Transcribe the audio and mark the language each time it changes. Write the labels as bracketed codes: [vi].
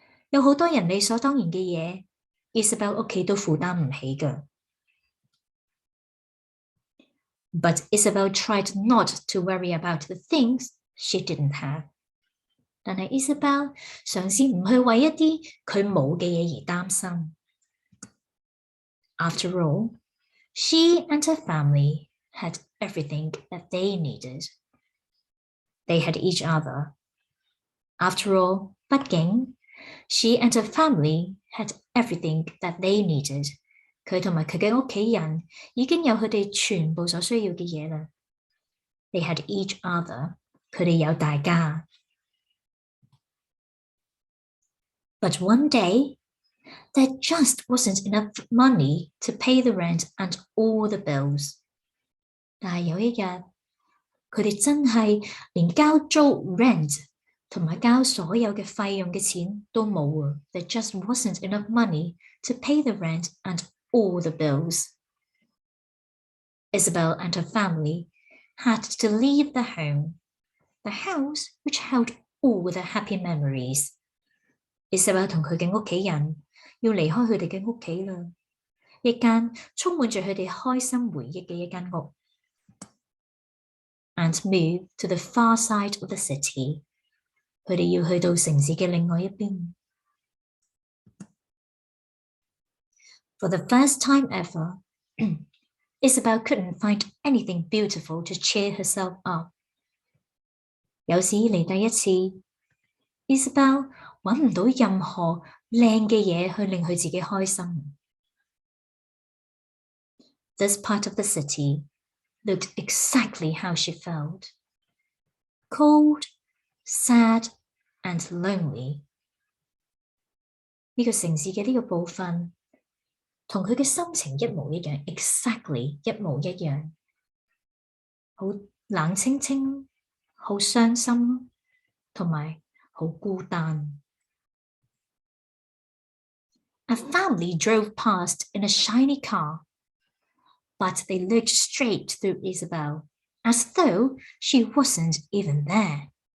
[yue] 有好多人理所當然嘅嘢 ，Isabel 屋企都負擔唔起㗎。 [en] But Isabel tried not to worry about the things she didn't have. [yue] 但係 Isabel 嘗試唔去為一啲佢冇嘅嘢而擔心。 [en] After all, she and her family had everything that they needed. They had each other. After all, 畢竟 She and her family had everything that they needed. [yue] 佢同埋佢嘅屋企人已經有佢哋全部所需要嘅嘢啦。 [en] They had each other. [yue] 佢哋有大家。 [en] But one day, there just wasn't enough money to pay the rent and all the bills. [yue] 但係有一日，佢哋真係連交租 rent 同埋交所有嘅費用嘅錢都冇啊。 [en] There just wasn't enough money to pay the rent and all the bills. Isabel and her family had to leave the home, the house which held all the happy memories. [yue] Isabel 同佢嘅屋企人要離開佢哋嘅屋企啦，一間充滿住佢哋開心回憶嘅一間屋。 [en] And move to the far side of the city. [yue] 佢哋要去到城市嘅另外一邊。 [en] For the first time ever, Isabel couldn't find anything beautiful to cheer herself up. [yue] 有史以嚟第一次 ，Isabel 揾唔到任何靚嘅嘢去令佢自己開心。 [en] This part of the city looked exactly how she felt. Cold, sad, and lonely. [yue] 呢個城市嘅呢個部分，同佢嘅心情一模一樣 ，exactly 一模一樣，好冷清清，好傷心，同埋好孤單。 [en] A family drove past in a shiny car, but they looked straight through Isabel, as though she wasn't even there.